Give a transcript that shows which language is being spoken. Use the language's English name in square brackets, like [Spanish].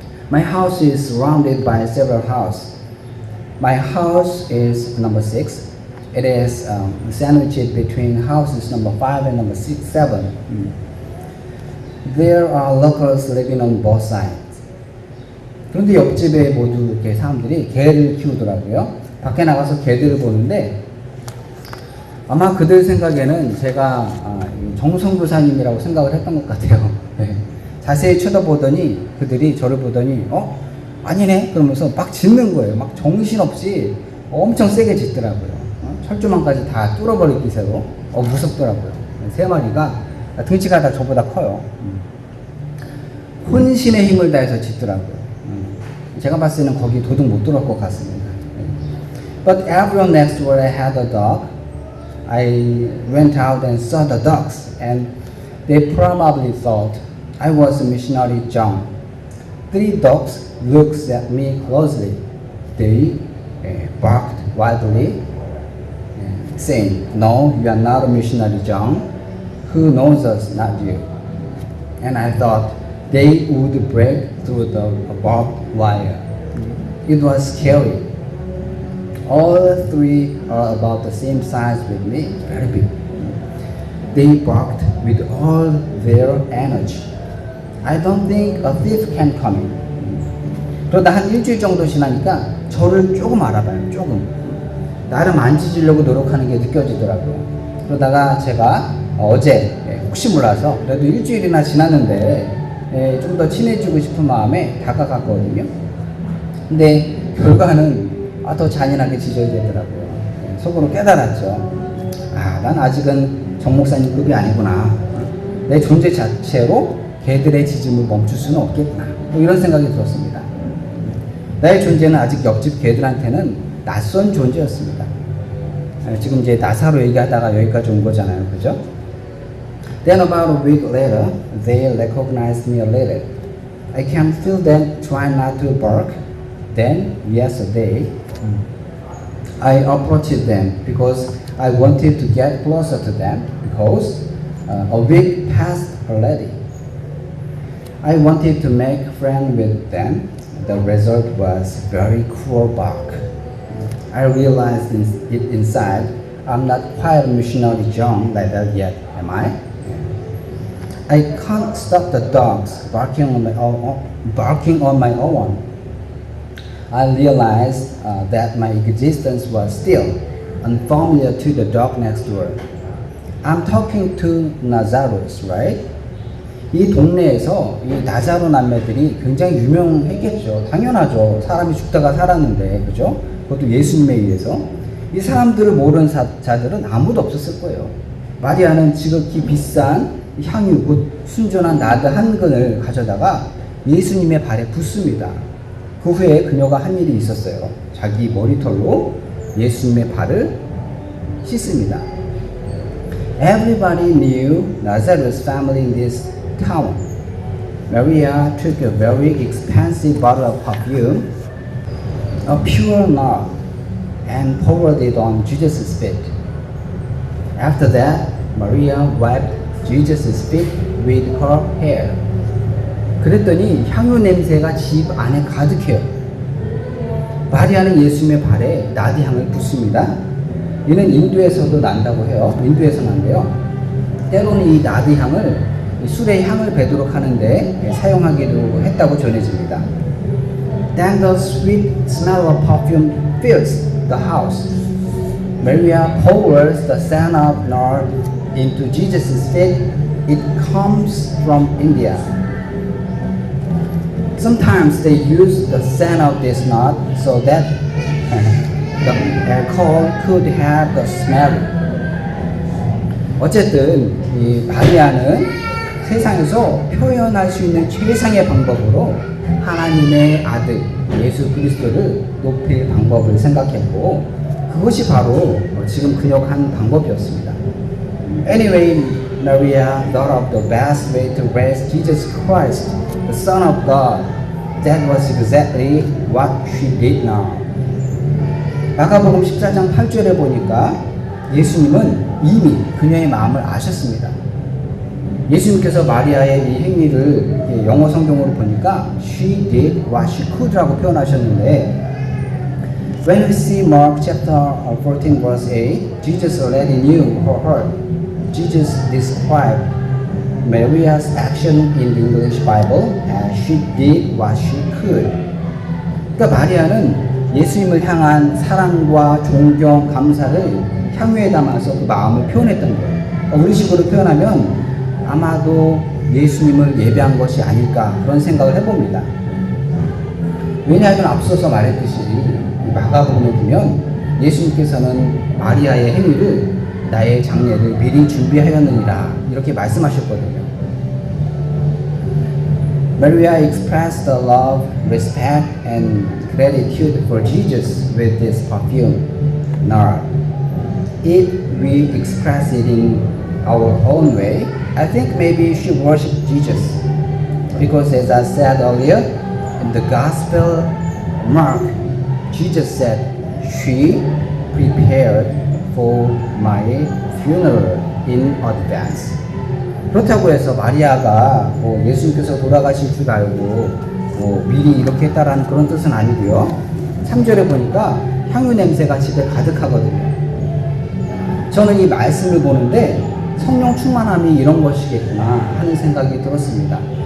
[English] My house is surrounded by several houses. My house is number 6. It is sandwiched between houses number 5 and number 7. There are locals living on both sides. [Korean] 그런데 옆집에 모두 이렇게 사람들이 개를 키우더라고요. 밖에 나가서 개들을 보는데 아마 그들 생각에는 제가 정성교사님이라고 생각을 했던 것 같아요. 네. 자세히 쳐다보더니 그들이 저를 보더니 아니네 그러면서 막 짖는 거예요. 막 정신없이 엄청 세게 짖더라고요. 철조망까지 다 뚫어버릴 기세로 무섭더라고요. 세 마리가 등치가 다 저보다 커요. 혼신의 힘을 다해서 짖더라고요. 제가 봤을 때는 거기 도둑 못 들어올 것 같습니다. [English] But everyone next door had a dog. I went out and saw the dogs, and they probably thought I was missionary John. 3 dogs looked at me closely. They barked wildly, saying, "No, you are not a missionary John. Who knows us, not you?" And I thought they would break through the barbed wire. It was scary. All 3 are about the same size with me, very big. They barked with all their energy. I don't think a thief can come in. [Korean] 그러다 한 일주일 정도 지나니까 저를 조금 알아봐요, 조금. 나를 만지려고 노력하는 게 느껴지더라고요. 그러다가 제가 어제 혹시 몰라서 그래도 일주일이나 지났는데 좀 더 친해지고 싶은 마음에 다가갔거든요. 근데 결과는 더 잔인하게 짖어야 되더라고요. 속으로 깨달았죠. 난 아직은 정 목사님급이 아니구나. 내 존재 자체로 개들의 짖음을 멈출 수는 없겠구나. 이런 생각이 들었습니다. 나의 존재는 아직 옆집 개들한테는 낯선 존재였습니다. 지금 이제 나사로 얘기하다가 여기까지 온 거잖아요. 그죠? [English] Then about a week later, they recognized me a little. I can feel them trying not to bark. Then, yesterday, I approached them because I wanted to get closer to them because a week passed already. I wanted to make friends with them. The result was very cruel bark. I realized it inside. I'm not quite a missionary John like that yet, am I? I can't stop the dogs barking on my own. I realized that my existence was still unfamiliar to the dog next door. I'm talking to Nazarus, right? [Korean] 이 동네에서 이 나자로 남매들이 굉장히 유명했겠죠. 당연하죠. 사람이 죽다가 살았는데, 그죠? 그것도 예수님에 의해서. 이 사람들을 모르는 자들은 아무도 없었을 거예요. 마리아는 지극히 비싼 향유, 곧 순전한 나드 한 근을 가져다가 예수님의 발에 붓습니다. 그 후에 그녀가 한 일이 있었어요. 자기 머리털로 예수님의 발을 씻습니다. [English] Everybody knew Nazareth family in this town. Maria took a very expensive bottle of perfume, a pure nard, and poured it on Jesus' feet. After that, Maria wiped Jesus' feet with her hair. [Korean] 그랬더니 향유 냄새가 집 안에 가득해요. 마리아는 예수님의 발에 나디향을 붓습니다. 이는 인도에서도 난다고 해요. 인도에서 난대요. 때로는 이 나디향을 술의 향을 배도록 하는데 사용하기도 했다고 전해집니다. [English] Then the sweet smell of perfume fills the house. Maria pours the scent of nard into Jesus' feet. It comes from India. Sometimes they use the scent of this nard so that the alcohol could have the smell. [Korean] 어쨌든 이 마리아는 세상에서 표현할 수 있는 최상의 방법으로 하나님의 아들 예수 그리스도를 높일 방법을 생각했고 그것이 바로 지금 그녀가 한 방법이었습니다. [English] Anyway, Maria thought of the best way to raise Jesus Christ, the Son of God. That was exactly what she did now. [Korean] 마가복음 14장 8절에 보니까 예수님은 이미 그녀의 마음을 아셨습니다. 예수님께서 마리아의 이 행위를 영어 성경으로 보니까 [English] she did what she could라고 [Korean] 표현하셨는데 [English] When we see Mark chapter 14 verse 8, Jesus already knew her heart. Jesus described Maria's action in the English Bible as she did what she could. [Korean] 그러니까 마리아는 예수님을 향한 사랑과 존경, 감사를 향유에 담아서 그 마음을 표현했던 거예요. 그러니까 우리 식으로 표현하면 아마도 예수님을 예배한 것이 아닐까 그런 생각을 해봅니다. 왜냐하면 앞서서 말했듯이 마가복음에 보면 예수님께서는 마리아의 행위를 나의 장례를 미리 준비하였느니라 이렇게 말씀하셨거든요. [English] Maria expressed the love, respect, and gratitude for Jesus with this perfume. Now, if we express it in our own way, I think maybe she worshipped Jesus. Because as I said earlier, in the Gospel Mark, Jesus said, she prepared for my funeral in advance. [Korean] 그렇다고 해서 마리아가 예수님께서 돌아가실 줄 알고 미리 이렇게 했다라는 그런 뜻은 아니고요. 3절에 보니까 향유 냄새가 집에 가득하거든요. 저는 이 말씀을 보는데 성령 충만함이 이런 것이겠구나 하는 생각이 들었습니다.